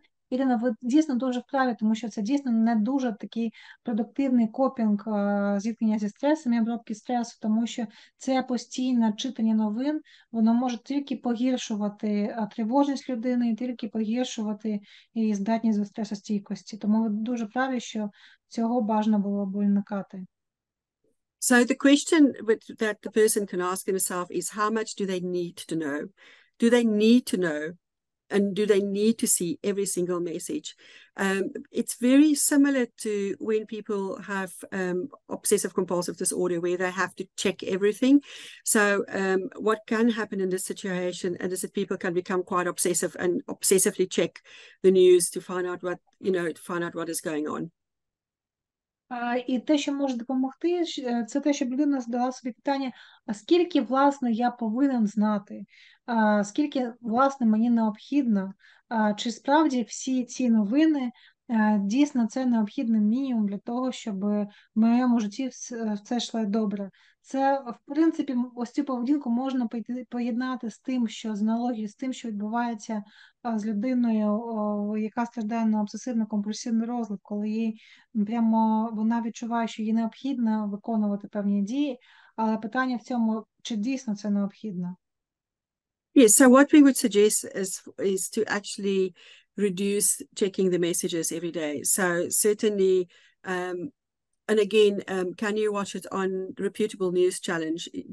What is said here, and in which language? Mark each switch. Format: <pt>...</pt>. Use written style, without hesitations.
<uk>Ірина, ви дійсно дуже вправі, тому що це дійсно не дуже такий продуктивний копінг зіткнення зі стресом і обробки стресу, тому що це постійне читання новин, воно може тільки погіршувати тривожність людини, тільки погіршувати її здатність до стресостійкості. Тому ви дуже праві, що цього бажано було б уникати.</uk> <en>So the question that the person can ask himself is, how much do they need to know? Do they need to know? And do they need to see every single message? It's very similar to when people have obsessive compulsive disorder, where they have to check everything. So what can happen in this situation is that people can become quite obsessive and obsessively check the news to find out what is going on.</en> <uk>І те, що може допомогти, це те, щоб людина задала собі питання, а скільки, власне, я повинен знати, скільки, власне, мені необхідно, чи справді всі ці новини Дійсно, це необхідний мінімум для того, щоб в моєму житті все йшло добре. Це, в принципі, ось цю поведінку можна поєднати з тим, що з аналогією з тим, що відбувається з людиною, яка страждає на обсесивно-компульсивний розлад, коли їй прямо вона відчуває, що їй необхідно виконувати певні дії, але питання в цьому, чи дійсно це необхідно.</uk> <en>Yes, so what we would suggest is to actually reduce checking the messages every day. So certainly, and again, can you watch it on reputable news channels?</en>